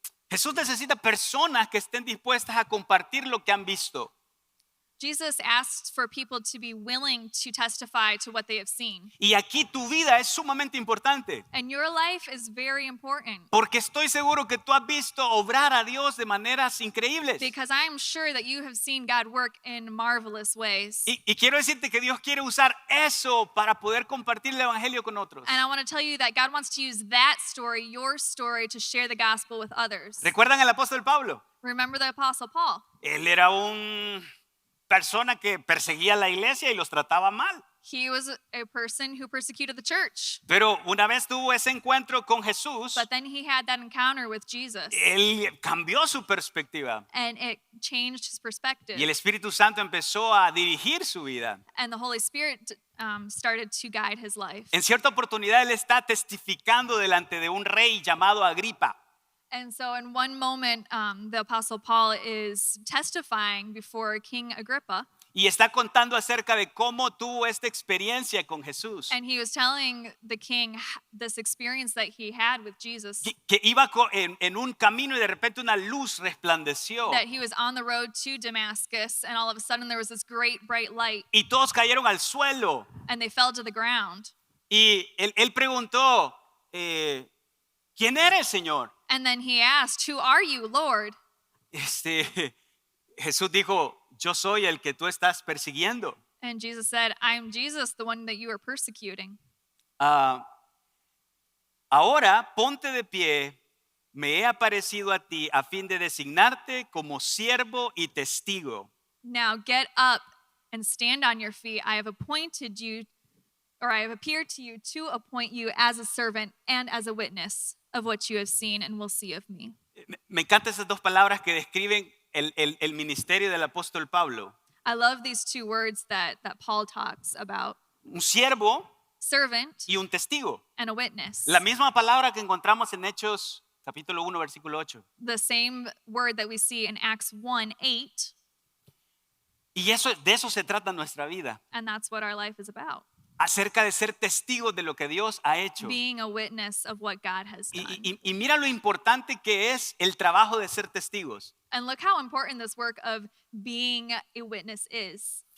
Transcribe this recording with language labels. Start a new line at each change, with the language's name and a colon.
Spanish: Jesús necesita personas que estén dispuestas a compartir lo que han visto.
English: Jesus asks for people to be willing to testify to what they have seen.
Spanish: Y aquí tu vida es sumamente importante.
English: And your life is very important.
Spanish: Porque estoy seguro que tú has visto obrar a Dios de maneras increíbles.
English: Because I'm sure that you have seen God work in marvelous ways.
Spanish: Y quiero decirte que Dios quiere usar eso para poder compartir el evangelio con otros.
English: And I want to tell you that God wants to use that story, your story, to share the gospel with others.
Spanish: ¿Recuerdan al apóstol Pablo?
English: Remember the Apostle Paul?
Spanish: Él era un persona que perseguía la iglesia y los trataba mal.
English: He was a person who persecuted the church.
Spanish: Pero una vez tuvo ese encuentro con Jesús,
English: But then he had that encounter with Jesus,
Spanish: él cambió su perspectiva
English: and it changed his perspective.
Spanish: y el Espíritu Santo empezó a dirigir su vida.
English: And the Holy Spirit started to guide his life.
Spanish: En cierta oportunidad él está testificando delante de un rey llamado Agripa.
English: And so, in one moment, the Apostle Paul is testifying before King Agrippa,
Spanish: Y está contando acerca de cómo tuvo esta experiencia con Jesús.
English: and he was telling the king this experience that he had with Jesus,
Spanish: Que iba en un camino y de repente una luz resplandeció.
English: that he was on the road to Damascus, and all of a sudden there was this great bright light,
Spanish: Y todos cayeron al suelo.
English: and they fell to the ground.
Spanish: Y él preguntó, ¿quién eres, Señor?
English: And then he asked, "Who are you, Lord?"
Spanish: Jesús dijo, yo soy el que tú estás persiguiendo.
English: And Jesus said, "I'm Jesus, the one that you are persecuting.
Spanish: Ahora ponte de pie, me he aparecido a ti a fin de designarte como siervo y testigo.
English: Now get up and stand on your feet. I have appointed you, or I have appeared to you to appoint you as a servant and as a witness of what you have seen and will see of me."
Spanish: Me encantan esas dos palabras que describen el ministerio del apóstol Pablo.
English: I love these two words that Paul talks about:
Spanish: Un siervo
English: servant
Spanish: y un testigo.
English: and a witness.
Spanish: La misma palabra que encontramos en Hechos capítulo 1 versículo 8.
English: The same word that we see in Acts 1:8,
Spanish: Y de eso se trata nuestra vida.
English: and that's what our life is about.
Spanish: Acerca de ser testigos de lo que Dios ha hecho.
English: Being a witness of what God has done.
Spanish: Y mira lo importante que es el trabajo de ser testigos.
English: And look how important this work of being a witness is.